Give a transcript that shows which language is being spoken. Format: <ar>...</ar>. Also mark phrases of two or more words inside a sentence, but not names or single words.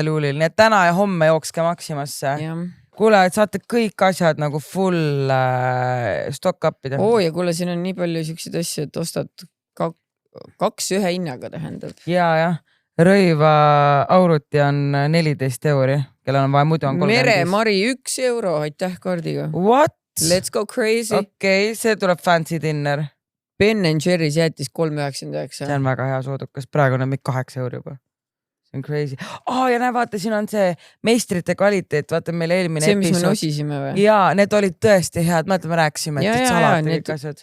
<et>juulil, nii et täna ja homme jookske Maximasse. Kuule, et saate kõik asjad nagu</et> <en>full stock</en> <et>up'ida. Ja kuule, siin on nii palju siukseid asju, et ostad 2 ühe hinnaga tähendab. Ja. Rõiva auruti on 14 €, kellel on vaja, muidu on 35. Meremari 1 €, aitäh kaardiga.</et> <en>What? Let's go crazy.</en> <et>Okei, see tuleb</et> <en>fancy dinner.</en> <et>Ben & Jerry's jäätis 3,99. See on väga hea soodukas, praegu on 8 € juba. See on crazy. Ja näe, vaata, siin on see meistrite kvaliteet, vaata meil eelmine see, mis me nosisime või? Jaa, need olid tõesti head, mõtled, me rääkisime, et salati kõik asjad.</et>